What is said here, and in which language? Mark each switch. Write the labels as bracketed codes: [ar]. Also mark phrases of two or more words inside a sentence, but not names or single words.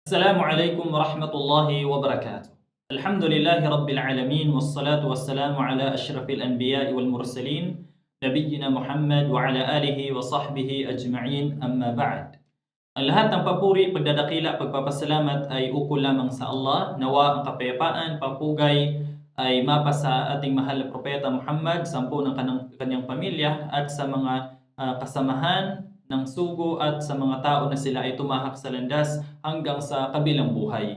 [ar] السلام عليكم ورحمة الله وبركاته. الحمد لله رب العالمين والصلاة والسلام على أشرف الأنبياء والمرسلين نبينا محمد وعلى آله وصحبه أجمعين أما بعد. [tl] Ang lahat ng papuri, pagdadakila, pagpapasalamat ay ukol lamang sa Allah. Nawa ang kapayapaan, papugay ay mapa sa ating mahal na propeta Muhammad, sampu ng kanyang pamilya at sa mga kasamahan ng sugo at sa mga tao na sila ay tumahak sa landas hanggang sa kabilang buhay.